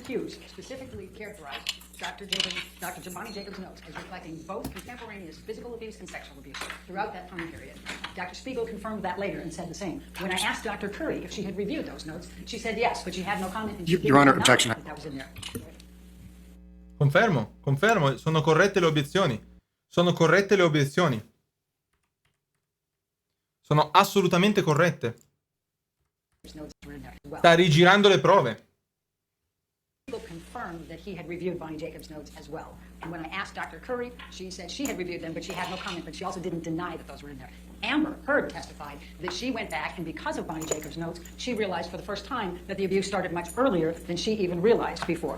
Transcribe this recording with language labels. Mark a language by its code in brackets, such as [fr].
[en] Hughes specifically characterized Dr. Bonnie Jacobs' notes as reflecting both contemporaneous physical abuse and sexual abuse throughout that time period. Dr. Spiegel confirmed that later and said the same. When I asked Dr. Curry if she had reviewed those notes, she said yes, but she had no comment. And she Your Honor, didn't objection. know that was in there. [it] Confermo, sono corrette le obiezioni. Sono corrette le obiezioni. Sono assolutamente corrette. Sta rigirando le prove. [en] Confirmed that he had reviewed Bonnie Jacobs' notes as well. And when I asked Dr. Curry, she said she had reviewed them, but she had no comment, but she also didn't deny that those were in there. Amber Heard testified that she went back, and because of Bonnie Jacobs' notes, she realized for the first time that the abuse started much earlier than she even realized before.